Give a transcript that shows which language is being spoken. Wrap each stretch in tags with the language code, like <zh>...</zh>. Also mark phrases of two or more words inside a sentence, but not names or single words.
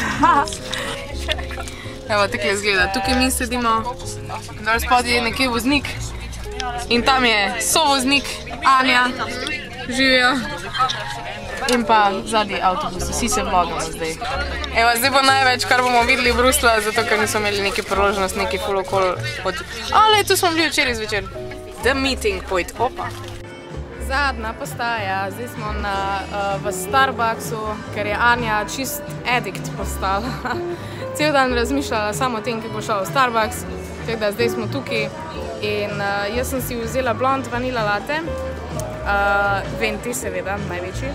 <sl>Evo, takle zgleda, tukaj mi sedimo, dol spodaj je nekje voznik in tam je sovoznik, Anja, živijo. In pa zadnji avtobus, vsi se vlogamo zdaj. Evo, zdaj bo največ, kar bomo videli v Brusla, zato ker nismo imeli neki priložnost, neki full okol od... Ale, tu smo bili včeraj zvečer.</sl> <en>The meeting point,</en> <sl>opa. Zadnja postaja, zdaj smo v Starbucksu, ker je Anja čist addict postala. Cel dan razmišljala samo o tem, kako bo šla v Starbucks, tako da zdaj smo tukaj. In jaz sem si vzela</sl> <en>blond vanila latte,</en> <sl>venti seveda, največji.</sl>